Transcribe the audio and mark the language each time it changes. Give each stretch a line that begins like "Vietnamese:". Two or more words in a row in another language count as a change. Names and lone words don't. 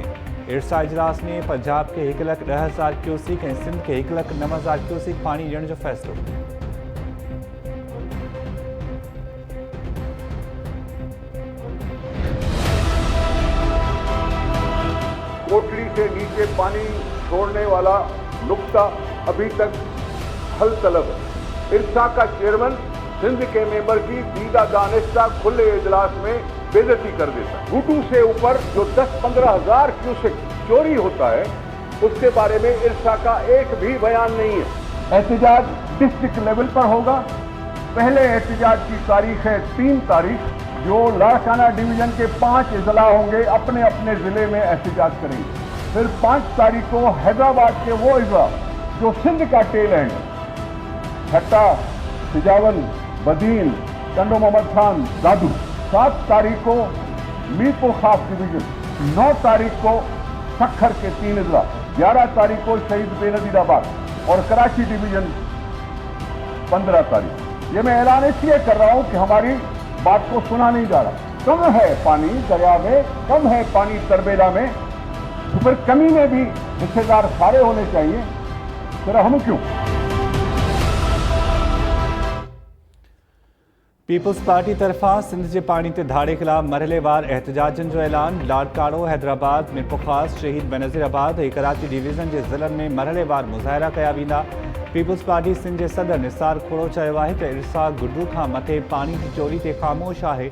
Sindhi: इरसा इजलास में पंजाब के 1,10,000 क्यूसिक ऐं सिंध के 1,09,000 क्यूसिक पानी ॾियण जो फ़ैसिलो।
Urdu: کوٹلی سے نیچے پانی چھوڑنے والا نکتہ ابھی تک حل طلب ہے. ارسا کا چیئرمین سندھ کے ممبر کی دیدہ دانستہ کھلے اجلاس میں بے عزتی کر دیتا ہے. گھٹو سے اوپر جو 10-15 ہزار کیوسک چوری ہوتا ہے اس کے بارے میں ارسا کا ایک بھی بیان نہیں ہے. एहतजाज
English: district level
Urdu: پر ہوگا۔ پہلے احتجاج کی تاریخ ہے 3 تاریخ، جو لاڑکانہ ڈویژن کے 5 اضلاع ہوں گے اپنے اپنے ضلعے میں احتجاج کریں گے. پھر 5 تاریخ کو حیدرآباد کے وہ اضلاع جو سندھ کا
English: tail end,
Urdu: हट्टा, सिजावल, बदीन, टंडो मोहम्मद खान, दादू। 7 تاریخ کو میرپور خاص ڈویژن، 9 تاریخ کو سکھر کے 3 اضلاع، 11 تاریخ کو شہید بینظیرآباد اور کراچی ڈویژن 15 تاریخ. یہ میں اعلان اس لیے کر رہا ہوں کہ ہماری بات کو سنا نہیں جا رہا. کم ہے پانی دریا میں، کم ہے پانی تربیلا میں، تو پھر کمی میں بھی حصہ دار سارے ہونے چاہئیں، پھر ہم کیوں?
Sindhi: पीपल्स पार्टी तरफा सिंध जे पाणी ते धाड़े खिलाफ मरहलेवार एहतजाजनि जो ऐलान। लाड़काड़ो, हैदराबाद, मीरपुर ख़ास, शहीद बेनज़ीराबाद ऐं कराची डिवीज़न जे ज़िलनि में मरहलेवार मुज़ाहिरा कया वेंदा। पीपल्स पार्टी सिंध जे सदर निसार खोड़ो चयो आहे त इरसा गुड्डू खां मथे पाणी जी चोरी ते ख़ामोश आहे।